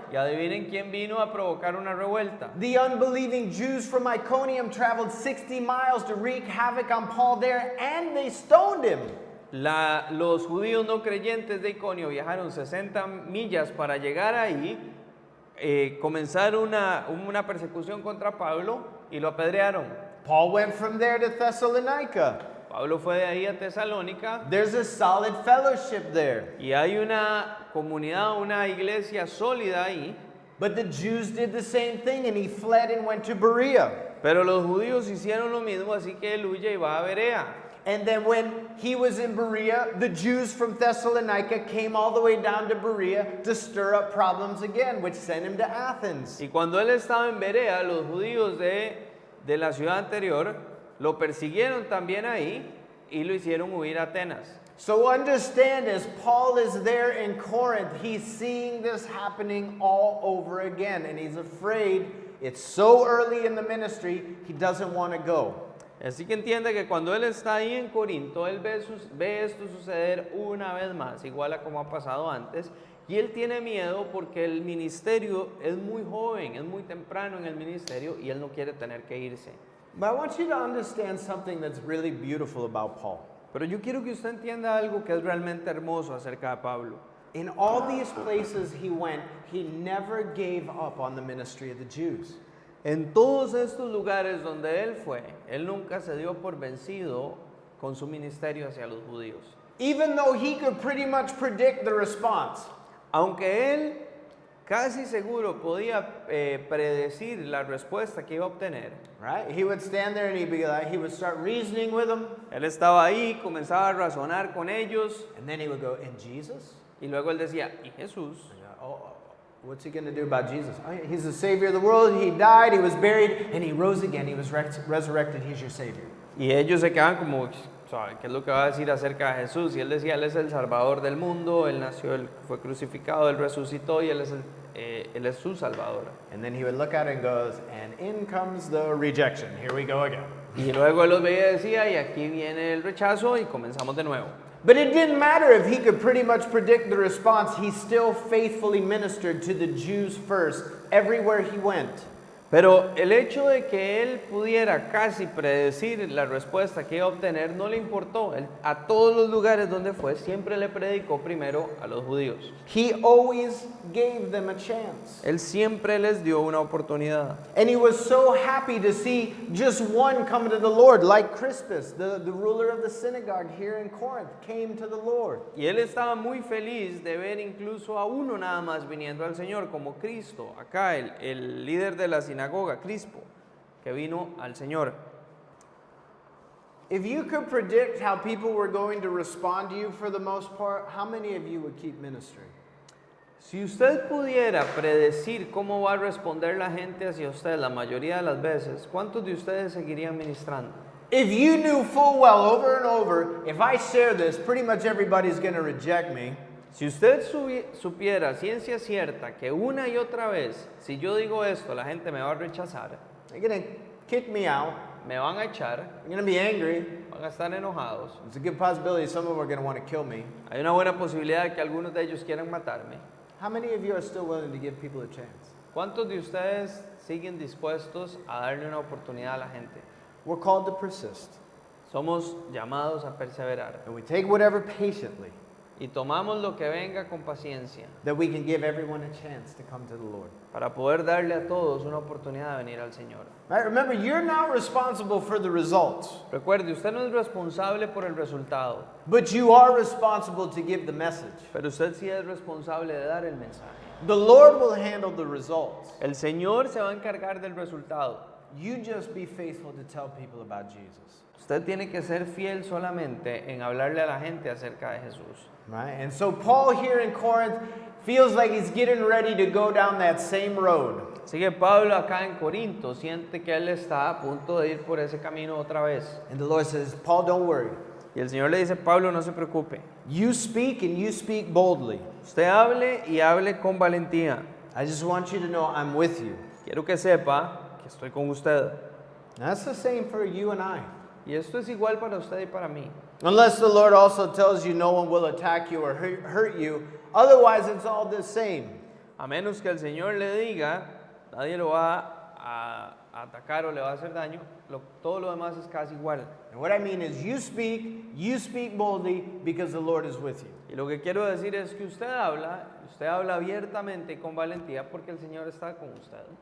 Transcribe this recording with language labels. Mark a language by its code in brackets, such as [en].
[es] Y adivinen quién vino a provocar una revuelta. [en] The unbelieving Jews from Iconium traveled 60 miles to wreak havoc on Paul there, and they stoned him. [es] Los judíos no creyentes de Iconio viajaron 60 millas para llegar ahí, comenzar una persecución contra Pablo y lo apedrearon. [en] Paul went from there to Thessalonica. [es] Pablo fue de ahí a Tesalónica [en] There's a solid fellowship there. [es] y hay una comunidad, una iglesia sólida ahí. [en] But the Jews did the same thing, and he fled and went to Berea. [es] Pero los judíos hicieron lo mismo, así que él huye y va a Berea. [en] And then when he was in Berea, the Jews from Thessalonica came all the way down to Berea to stir up problems again, which sent him to Athens. [es] Y cuando él estaba en Berea, los judíos de la ciudad anterior lo persiguieron también ahí y lo hicieron huir a Atenas. [en] So understand, as Paul is there in Corinth, he's seeing this happening all over again, and he's afraid. It's so early in the ministry, he doesn't want to go. [es] Así que entiende que cuando él está ahí en Corinto, él ve esto suceder una vez más, igual a como ha pasado antes, y él tiene miedo porque el ministerio es muy joven, es muy temprano en el ministerio y él no quiere tener que irse. [en] But I want you to understand something that's really beautiful about Paul. [es] Pero yo quiero que usted entienda algo que es realmente hermoso acerca de Pablo. [en] In all these places he went, he never gave up on the ministry of the Jews. [es] En todos estos lugares donde él fue, él nunca se dio por vencido con su ministerio hacia los judíos. [en] Even though he could pretty much predict the response. [es] Aunque él casi seguro podía predecir la respuesta que iba a obtener. [en] Right? He would stand there and he would start reasoning with them. [es] Él estaba ahí, comenzaba a razonar con ellos. [en] And then he would go, and Jesus? [es] Y luego él decía, ¿y Jesús? [en] What's he going to do about Jesus? Oh, yeah, he's the Savior of the world. He died, he was buried, and he rose again. He was resurrected. He's your Savior. [es] Y ellos se quedaban como, ¿sabe qué es lo que va a decir acerca de Jesús? Y él decía, Él es el Salvador del mundo, Él nació, Él fue crucificado, Él resucitó y Él es su Salvador. [en] And then he would look at it and goes, and in comes the rejection. Here we go again. [es] Y luego él los veía y decía, y aquí viene el rechazo y comenzamos de nuevo. [en] But it didn't matter if he could pretty much predict the response. He still faithfully ministered to the Jews first, everywhere he went. [es] Pero el hecho de que él pudiera casi predecir la respuesta que iba a obtener no le importó. Él, a todos los lugares donde fue, siempre le predicó primero a los judíos. [en] He always gave them a chance. [es] Él siempre les dio una oportunidad. [en] And he was so happy to see just one come to the Lord, like Crispus, the ruler of the synagogue here in Corinth, came to the Lord. [es] Y él estaba muy feliz de ver incluso a uno nada más viniendo al Señor, como Cristo, acá el líder de la sinagoga, Crispo, que vino al Señor. [en] If you could predict how people were going to respond to you for the most part, how many of you would keep ministry? [es] Si usted pudiera predecir cómo va a responder la gente hacia usted la mayoría de las veces, ¿cuántos de ustedes seguirían ministrando? [en] If you knew full well over and over, if I share this, pretty much everybody's going to reject me. [es] Si usted supiera ciencia cierta que una y otra vez, si yo digo esto, la gente me va a rechazar, [en] They're going to kick me out. [es] me van a echar, [en] They're going to be angry. [es] van a estar enojados. [en] There's a good possibility some of them are going to want to kill me. [es] Hay una buena posibilidad de que algunos de ellos quieran matarme. [en] How many of you are still willing to give people a chance? [es] ¿Cuántos de ustedes siguen dispuestos a darle una oportunidad a la gente? [en] We're called to persist. [es] Somos llamados a perseverar [en] And we take whatever patiently [es] y tomamos lo que venga con paciencia [en] that we can give everyone a chance to come to the Lord. [es] para poder darle a todos una oportunidad de venir al Señor. [en] Right? Remember, you're not responsible for the results, [es] Recuerde, usted no es responsable por el resultado, [en] but you are responsible to give the message. [es] pero usted sí es responsable de dar el mensaje. [en] The Lord will handle the results. [es] El Señor se va a encargar del resultado. [en] You just be faithful to tell people about Jesus. [es] Usted tiene que ser fiel solamente en hablarle a la gente acerca de Jesús. [en] Right? And so Paul here in Corinth feels like he's getting ready to go down that same road. [es] Así que Pablo acá en Corinto siente que él está a punto de ir por ese camino otra vez. [en] And the Lord says, Paul, don't worry. [es] Y el Señor le dice, Pablo, no se preocupe. [en] You speak and you speak boldly. [es] Usted hable y hable con valentía. [en] I just want you to know I'm with you. [es] Quiero que sepa que estoy con usted. [en] And that's the same for you and I. [es] Y esto es igual para usted y para mí. [en] Unless the Lord also tells you no one will attack you or hurt you. Otherwise, it's all the same. [es] A menos que el Señor le diga, nadie lo va a atacar o le va a hacer daño, todo lo demás es casi igual. [en] And what I mean is you speak boldly because the Lord is with you. [es] Y lo que quiero decir es que usted habla abiertamente y con valentía porque el Señor está con usted.